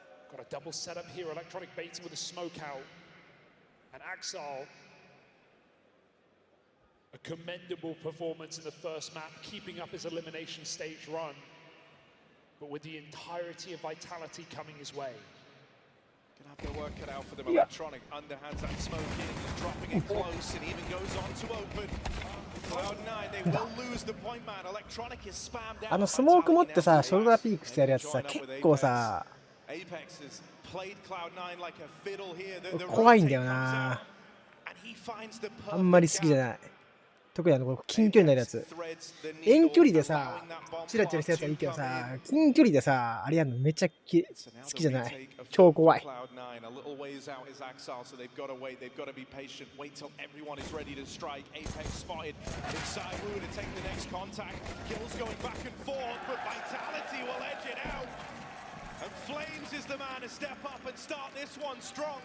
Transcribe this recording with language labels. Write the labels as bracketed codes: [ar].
[en] Got a double setup here, Electronic baiting with a smoke out. And Axel, a commendable performance in the first map, keeping up his elimination stage run. But with the entirety of Vitality coming his way. Gonna have their work cut out for them. Electronic underhands that smoke in, dropping it close, and even goes on to open. Cloud9, they will lose the point, man. Electronic is spammed out. [ja] スモーク持ってさ、ショルダーピークしてやるやつさ、結構さ、 [en] Apex has played Cloud9 like a fiddle here. The [ja] 怖いんだよな。 [en] and he finds the [ja] あんまり好きじゃない。特にこの近距離になるやつ。遠距離でさ、チラチラしたやつはいいけどさ、近距離でさ、あれやるのめっちゃ好きじゃない。超怖い。 [en] Cloud9 a little ways out is Axel, so they've got to wait. They've got to be patient. Wait till everyone is ready to strike. Apex spotted inside Wu to take the next contact. Kills going back and forth, but Vitality will edge it out. And Flames is the man to step up and start this one strong.